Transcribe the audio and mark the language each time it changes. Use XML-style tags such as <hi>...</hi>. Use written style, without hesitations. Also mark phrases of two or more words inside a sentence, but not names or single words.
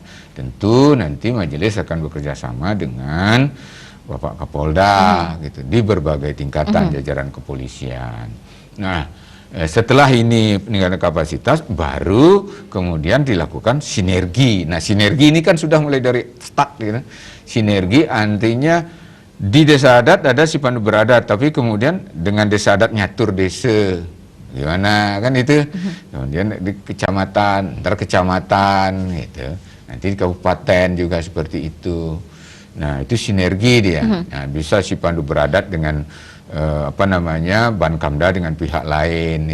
<id>Tentu nanti majelis akan bekerja sama dengan Bapak Kapolda gitu di berbagai tingkatan jajaran kepolisian. Nah, setelah ini peningkatan kapasitas baru kemudian dilakukan sinergi. Nah, sinergi ini kan sudah mulai dari start gitu. Sinergi artinya di desa adat ada si Pandu Beradat, tapi kemudian dengan desa adat nyatur desa. Gimana kan itu? Kemudian di kecamatan, antar kecamatan gitu. Nanti di kabupaten juga seperti itu. Nah, itu sinergi dia. Nah, bisa si Pandu Beradat dengan Bankamda dengan pihak lain.</id>